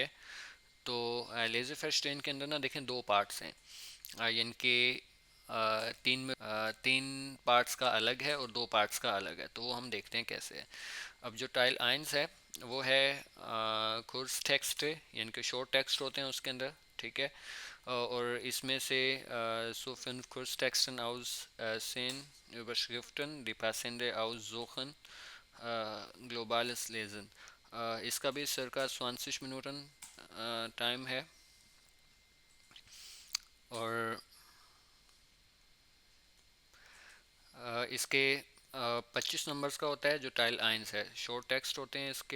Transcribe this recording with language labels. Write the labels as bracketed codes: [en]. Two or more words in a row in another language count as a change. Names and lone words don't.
[hi] तो [de] Lese Verstehen [hi] के अंदर ना देखें, दो पार्ट्स हैं, यानी कि तीन पार्ट्स का अलग है और दो पार्ट्स का अलग है। तो वो हम देखते हैं कैसे है। अब जो [de] Teil eins [hi] है वो है [de] Kurz Text, [hi] यानी कि [en] short text [hi] होते हैं उसके अंदर। ठीक है। और इसमें से [de] so fünf Kurztexten aus zehn Überschriften, die passende aussuchen, globales Lesen। [hi] इसका भी circa 20 मिनटन टाइम है। और इसके 25 नंबर्स का होता है। जो [de] Teil eins [hi] है [en] short text [hi] होते हैं इसके।